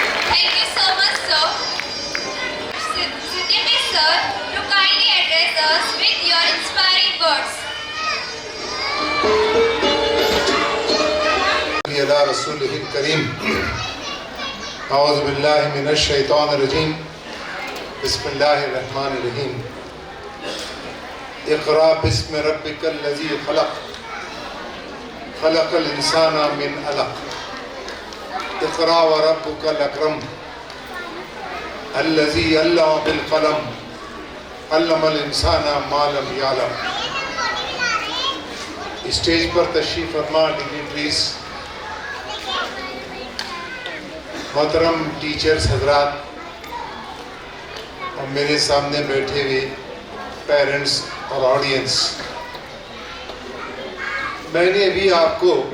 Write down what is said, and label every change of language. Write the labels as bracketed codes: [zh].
[en] Thank you so much, sir. Siddhi sir, to kindly address us with your inspiring words. [ar] على رسوله الكريم أعوذ بالله من الشيطان الرجيم بسم الله الرحمن الرحيم اقرأ باسم ربك الذي خلق خلق الإنسان من علق اقرأ وربك الأكرم الذي علم بالقلم علم الإنسان ما لم يعلم [ur] اسٹیج پر تشریف فرما ڈگنیٹریز، محترم ٹیچرز حضرات اور میرے سامنے بیٹھے ہوئے پیرنٹس اور آڈینس، میں نے ابھی آپ کو